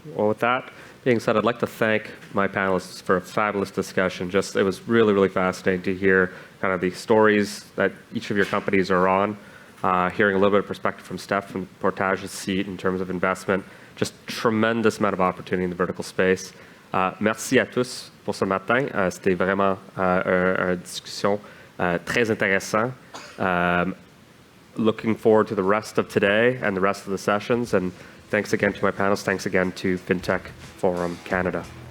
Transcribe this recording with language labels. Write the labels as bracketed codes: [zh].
[en] Well, with that being said, I'd like to thank my panelists for a fabulous discussion. It was really, really fascinating to hear kind of the stories that each of your companies are on, hearing a little bit of perspective from Steph from Portage's seat in terms of investment. Just tremendous amount of opportunity in the vertical space. [fr] Merci à tous pour ce matin. C'était vraiment une discussion très intéressante. [en] Looking forward to the rest of today and the rest of the sessions. And thanks again to my panelists. Thanks again to FinTech Forum Canada.